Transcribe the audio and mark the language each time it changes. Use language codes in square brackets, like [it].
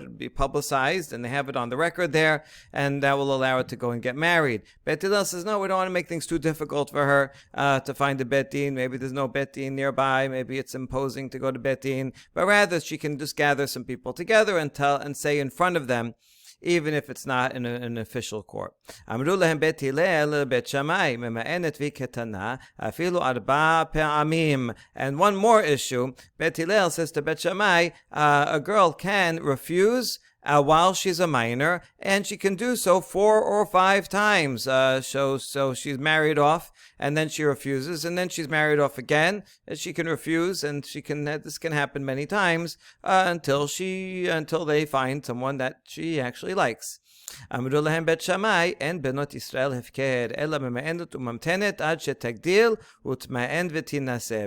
[en] It'll be publicized, and they have it on the record there, and that will allow it to go and get married. Bet Hillel says, no, we don't want to make things too difficult for her to find a Bet Din. Maybe there's no Bet Din nearby. Maybe it's imposing to go to Bet Din. But rather, she can just gather some people together and say in front of them, even if it's not in an official court. [he] אמרו להם בית הלל בית שמאי ממאנת וכתנה אפילו 4 פעמים. [en] And one more issue, בית הלל says to בית שמאי, a girl can refuse while she's a minor, and she can do so 4 or 5 times. So she's married off, and then she refuses, and then she's married off again, and she can refuse, and this can happen many times until they find someone that she actually likes. [he] אמרו להם בית שמאי, אין בנות ישראל הפקר, אלא ממאנת וממתנת עד שתגדיל ותמאן ותינשא.